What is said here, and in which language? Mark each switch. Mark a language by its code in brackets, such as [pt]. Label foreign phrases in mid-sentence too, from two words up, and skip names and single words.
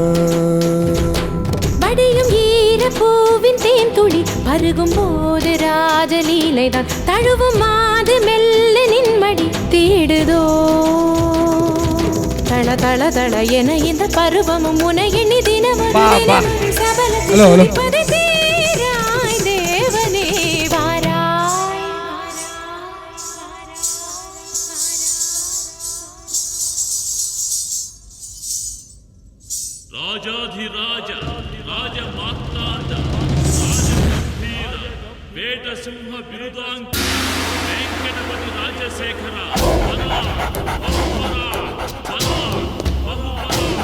[ta] படியும் ஈர பூவின் தேன் துளி பருகும் போது ராஜலீலைதான் தழுவும் மாது மெல்ல நின்மடி தேடுதோ தள தள தள என இந்த பருவமும் முனை எண்ணி தினமும் சபலத்தை தீராய் தேவனே வாராய். [te] రాజాధిరాజ రాజమాతాండ రాజగంభీర వేటసింహ బిరుదాంక వెంకటపతి రాజశేఖర బలా బహుబలా బలా బహుబలా